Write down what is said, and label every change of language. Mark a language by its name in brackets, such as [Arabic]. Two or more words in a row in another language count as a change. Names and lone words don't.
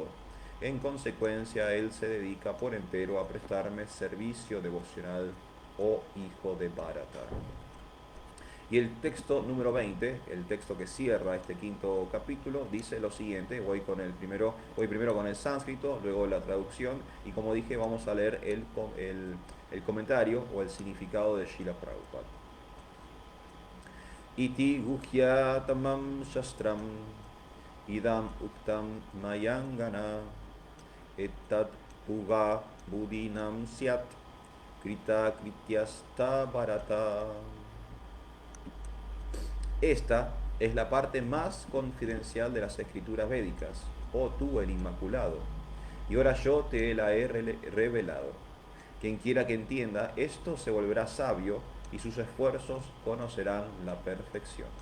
[Spanish] En consecuencia, él se dedica por entero a prestarme servicio devocional, oh hijo de Bharata. Y el texto número 20, el texto que cierra este quinto capítulo, dice lo siguiente. Voy primero con el sánscrito, luego la traducción, y como dije, vamos a leer el comentario o el significado de Srila Prabhupada. [Sanskrit] Iti guhyatamam shastram idam uktam mayangana etat puga budinam syat krita krityasta bharata. [Spanish] Esta es la parte más confidencial de las escrituras védicas, oh tú el Inmaculado, y ahora yo te la he revelado. Quien quiera que entienda esto se volverá sabio y sus esfuerzos conocerán la perfección.